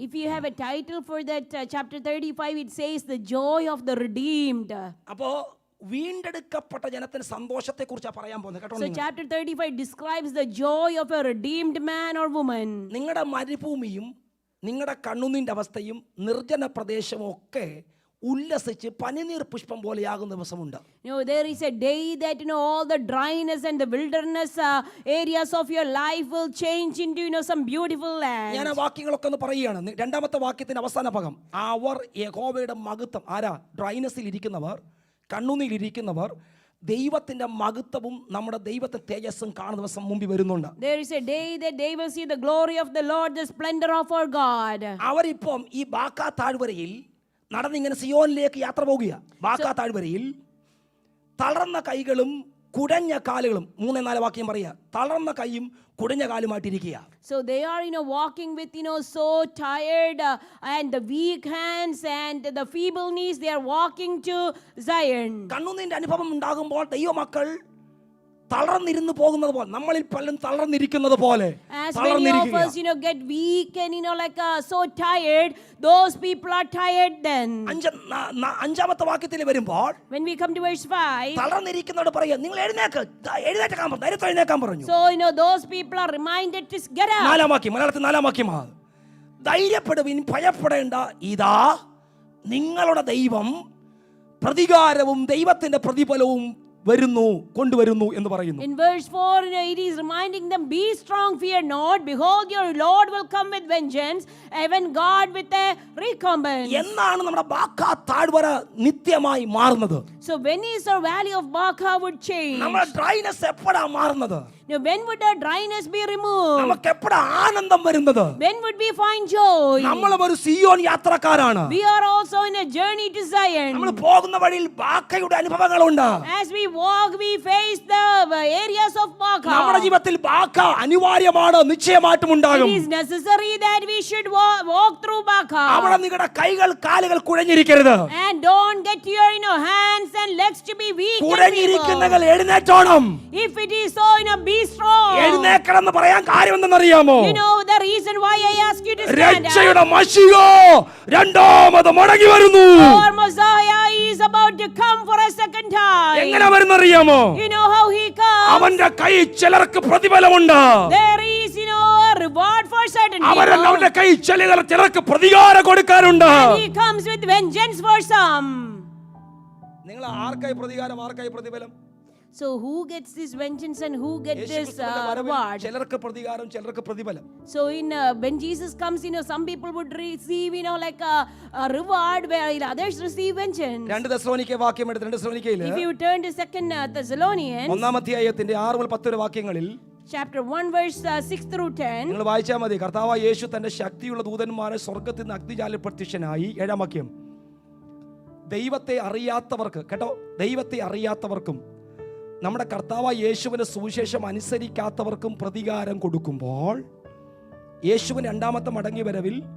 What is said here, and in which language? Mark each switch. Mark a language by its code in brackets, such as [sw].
[en] If you have a title for that chapter 35, it says the joy of the redeemed. [ml] അപ്പോ വീണ്ടെടുക്കപ്പെട്ട ജനത്തിന് സന്തോഷത്തെ കുറിച്ചാണ് പറയാൻ പോകുന്നത് കേട്ടോ. [en] So chapter 35 describes the joy of a redeemed man or woman. [ml] നിങ്ങളുടെ മരുഭൂമിയും നിങ്ങളുടെ കണ്ണുനീരിന്റെ അവസ്ഥയും നിർജ്ജന പ്രദേശവും ഒക്കെ ഉല്ലസിച്ച് പനിനീർ പുഷ്പം പോലെയാകുന്ന ദിവസമുണ്ട്. [en] There is a day that all the dryness and the wilderness areas of your life will change into some beautiful land. [ml] ഞാൻ ആ വാക്യങ്ങളൊക്കെ ഒന്ന് പറയുകയാണ്. 2-ാമത്തെ വാക്യത്തിന്റെ അവസാന ഭാഗം, അവർ യഹോവയുടെ മഹത്വം, ആരാ? ഡ്രൈനസിൽ ഇരിക്കുന്നവർ, കണ്ണുനീരിരിക്കുന്നവർ, ദൈവത്തിന്റെ മഹത്വവും നമ്മുടെ ദൈവത്തെ തേജസ്സും കാണുന്ന ദിവസം മുമ്പിൽ വരുന്നുണ്ട്. [en] There is a day that they will see the glory of the Lord, the splendor of our God. [ml] അവരിപ്പം ഈ ബാക്കാ താഴ്വരയിൽ നടന്നിങ്ങനെ സിയോനിലേക്ക് യാത്ര പോകുക. ബാക്കാ താഴ്വരയിൽ തളർന്ന കൈകളും കുടഞ്ഞ കാലുകളും, 3-4 വാക്യം പറയുക, തളർന്ന കൈയും കുടഞ്ഞ കാലുമായിട്ടിരിക്കുക. [en] So they are, walking with, so tired and the weak hands and the feeble knees. They are walking to Zion. [ml] കണ്ണുനീരിന്റെ അനുഭവം ഉണ്ടാകുമ്പോൾ ദൈവമക്കൾ തളർന്നിരുന്നു പോകുന്നത് പോലെ, നമ്മളിൽ പലരും തളർന്നിരിക്കുന്നത് പോലെ [en] As many of us, get weak and, so tired, those people are tired then. [ml] 5-ാമത്തെ വാക്യത്തിൽ വരുമ്പോൾ [en] When we come to verse 5, [ml] തളർന്നിരിക്കുന്നവരോട് പറയുക, നിങ്ങൾ എഴുന്നേൽക്കാൻ പറഞ്ഞു, ധൈര്യത്തോടെ എഴുന്നേൽക്കാൻ പറഞ്ഞു. [en] so, those people are reminded to get up. [ml] 4-ാം വാക്യം, മലയാളത്തിൽ 4-ാം വാക്യമാണ്, ധൈര്യപ്പെടുവിൻ, ഭയപ്പെടേണ്ട, ഇതാ നിങ്ങളുടെ ദൈവം പ്രതികാരവും ദൈവത്തിന്റെ പ്രതിഫലവും കൊണ്ടുവരുന്നു എന്ന് പറയുന്നു. [en] In verse 4, it is reminding them, be strong, fear not, behold your Lord will come with vengeance, even God with a recompense. [ml] എന്നാണ് നമ്മുടെ ബാക്കാ താഴ്വര നിത്യമായി മാറുന്നത്? [en] So when is our valley of Baca would change? [ml] നമ്മുടെ dryness എപ്പോഴാ മാറുന്നത്? [en] Now when would our dryness be removed? [ml] നമുക്ക് എപ്പോഴാ ആനന്ദം വരുന്നത്? [en] When would we find joy? [ml] നമ്മളും ഒരു Zion യാത്രക്കാരാണ്. [en] We are also in a journey to Zion. [ml] നമ്മൾ പോകുന്ന വഴിയിൽ ബാക്കയുടെ അനുഭവങ്ങളുണ്ട്. [en] As we walk, we face the areas of Baca. [ml] നമ്മുടെ ജീവിതത്തിൽ ബാക്ക അനിവാര്യമാണ്, നിശ്ചയമായിട്ടും ഉണ്ടാകും. [en] It is necessary that we should walk through Baca. [ml] അവിടെ നിങ്ങളുടെ കൈകൾ കാലുകൾ കുഴഞ്ഞിരിക്കരുത്. [en] And don't get your hands and legs to be weak and feeble. [ml] കുഴഞ്ഞിരിക്കുന്നവർ എഴുന്നേറ്റോണം. [en] If it is so, be strong. [ml] എഴുന്നേൽക്കണം എന്ന് പറയാൻ കാര്യം എന്തെന്നറിയാമോ? [en] You know the reason why I ask you to stand up? [ml] രക്ഷയുടെ മശിഹ രണ്ടാമത് മടങ്ങി വരുന്നു. [en] Our Messiah is about to come for a second time. [ml] എങ്ങനെ വരുന്നറിയാമോ? [en] You know how he comes? [ml] അവന്റെ കൈ ചിലർക്ക് പ്രതിഫലമുണ്ട്. [en] There is, a reward for certain people. [ml] അവന്റെ കൈ ചിലർക്ക് പ്രതികാരം കൊടുക്കാറുണ്ട്. [en] And he comes with vengeance for some. [ml] നിങ്ങൾ ആർക്കായി പ്രതികാരം, ആർക്കായി പ്രതിഫലം? [en] So who gets this vengeance and who gets this reward? [ml] ചിലർക്ക് പ്രതികാരം, ചിലർക്ക് പ്രതിഫലം. [en] So when Jesus comes, some people would receive, like a reward, where others receive vengeance. [ml] 2 തെസ്സലോനിക്ക വാക്യം എടുത്ത് 2 തെസ്സലോനിക്കയിൽ [en] If you turn to 2 Thessalonians, [ml] 1-ാം അധ്യായത്തിന്റെ 6-10 വാക്യങ്ങളിൽ [en] chapter 1 verse 6 through 10, [ml] നിങ്ങൾ വായിച്ചാൽ മതി. കർത്താവായ യേശു തന്റെ ശക്തിയുള്ള ദൂതന്മാരെ സ്വർഗ്ഗത്തിൽ നിന്ന് അഗ്നിജാലയിൽ പ്രത്യക്ഷനായി. 7-ാം വാക്യം, ദൈവത്തെ അറിയാത്തവർക്ക്, കേട്ടോ, ദൈവത്തെ അറിയാത്തവർക്കും നമ്മുടെ കർത്താവായ യേശുവിന്റെ സുവിശേഷം അനുസരിക്കാത്തവർക്കും പ്രതികാരം കൊടുക്കുമ്പോൾ, യേശുവിന്റെ 2-ാമത്തെ മടങ്ങി വരവിൽ